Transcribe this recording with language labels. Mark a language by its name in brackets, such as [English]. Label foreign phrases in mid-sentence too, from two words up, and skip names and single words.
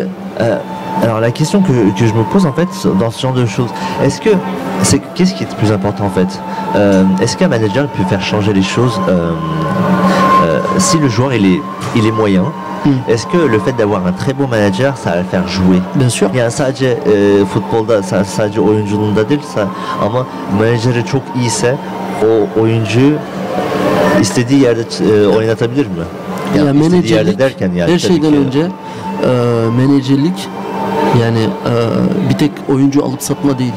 [French] Alors la question que je me pose en fait dans ce genre de choses, qu'est-ce qui est le plus important en fait? Est-ce qu'un manager peut faire changer les choses si le joueur il est moyen? Est-ce que le fait d'avoir un très bon manager, ça va le faire jouer? Bien sûr. [Turkish] Yani sadece futbolda sadece oyunculuğunda değil ama menajeri çok iyiyse o oyuncu istediği yerde oynatabilir mi? Yani istediği yerde derken yani her şeyden önce menajerlik yani bir tek oyuncu alıp satma değil.